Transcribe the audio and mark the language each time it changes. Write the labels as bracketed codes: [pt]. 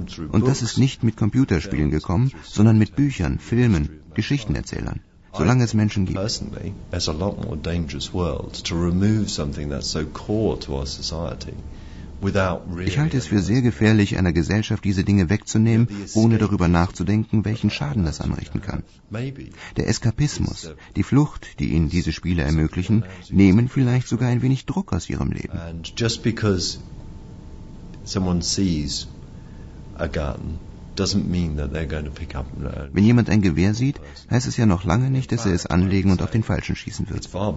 [de] Und das ist nicht mit Computerspielen gekommen, sondern mit Büchern, Filmen, Geschichtenerzählern, solange es Menschen gibt. Ich halte es für sehr gefährlich, einer Gesellschaft diese Dinge wegzunehmen, ohne darüber nachzudenken, welchen Schaden das anrichten kann. Der Eskapismus, die Flucht, die ihnen diese Spiele ermöglichen, nehmen vielleicht sogar ein wenig Druck aus ihrem Leben. [en] Just because someone sees a gun doesn't mean that they're going to pick up. [de] Wenn jemand ein Gewehr sieht, heißt es ja noch lange nicht, dass er es anlegen und auf den Falschen schießen wird.